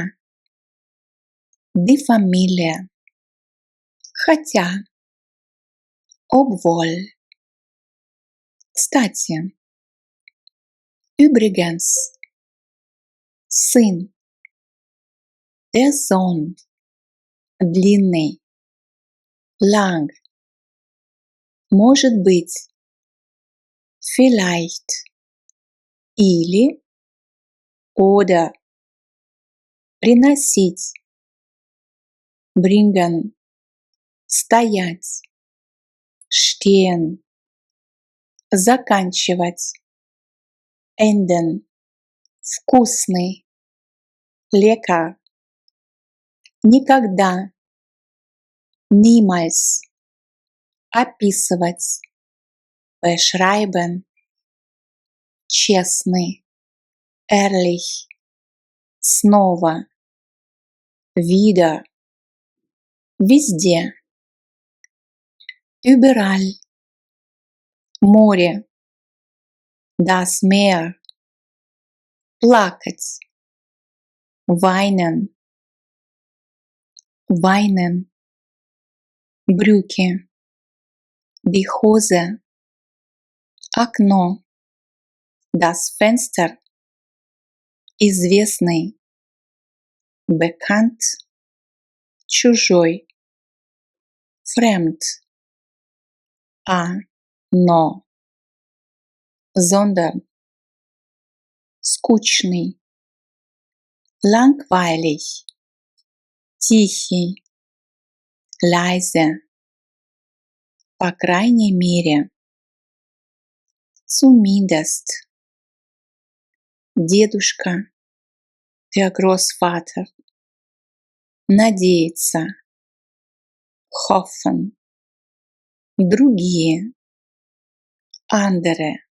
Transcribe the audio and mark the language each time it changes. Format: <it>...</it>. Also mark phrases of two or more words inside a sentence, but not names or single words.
<de>Die Familie. Хотя. Obwohl. Кстати. Übrigens. Сын. Der Sohn.</de> <ru>Длинный. Lang. Может быть.</ru> <de>Vielleicht. Или. Oder. Приносить. Bringen. Стоять. Stehen. Заканчивать. Enden. Вкусный. Lecker. Никогда. Niemals. Описывать. Beschreiben. Честный. Ehrlich. Снова. Wieder. Везде. Überall. Море. Das Meer. Плакать. Weinen. Weinen. Брюки. Die Hose. Окно. Das Fenster. Известный. Bekannt. Чужой. Fremd. Но. Sondern. Скучный. Langweilig. Тихий. Leise.</de> <ru>По крайней мере.</ru> <de>Zumindest. Дедушка. Der Großvater. Надеяться. Hoffen. Другие. Andere.</de>